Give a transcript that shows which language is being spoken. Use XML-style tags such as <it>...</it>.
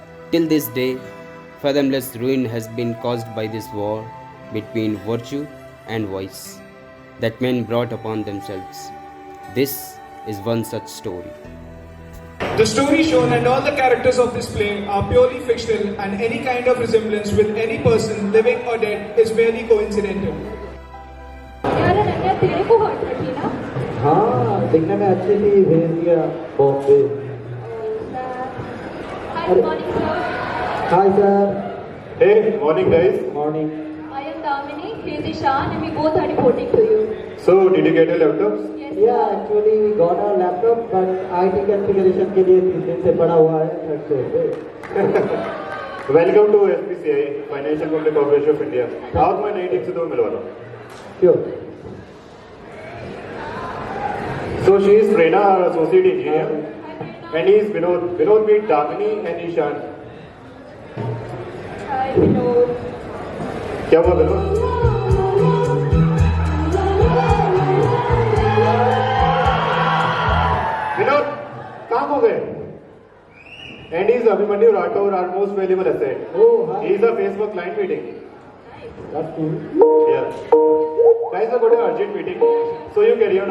<en>Till this day, fathomless ruin has been caused by this war between virtue and vice that men brought upon themselves. This is one such story. The story shown and all the characters of this play are purely fictional, and any kind of resemblance with any person, living or dead, is merely coincidental.</en> <hi>यार अनन्या तेरे को hurt लगी ना? हाँ, दिखने में अच्छी थी, भेज दिया Bombay.</hi> <en>Hi, good morning, sir. Hi, sir. Hey, morning guys. Morning. I am Damini, he is Ishan, and we both are reporting to you. So, did you get your laptops? Yes, Yeah, actually we got our laptop, but IT configuration</en> <hi>के लिए 3 दिन से पड़ा हुआ है third floor पे।</hi> <en>Welcome to FPCI, Financial Public Corporation of India.</en> <hi>आओ मैं नई टीम से तुम्हें मिलवा रहा हूँ।</hi> <en>Sure. So she is Prerna, our associate engineer, and he is Vinod. Vinod meet Damini and Ishan. Hi, Vinod.</en> <hi>क्या हुआ Vinod? Vinod, कहाँ हो गए?</hi> <en>And he is Abhimanyu Rathore, our most valuable asset. Oh, hi. He is a face for client meeting. That's cool. Yeah. Guys, I got an urgent meeting, so you carry on.</en>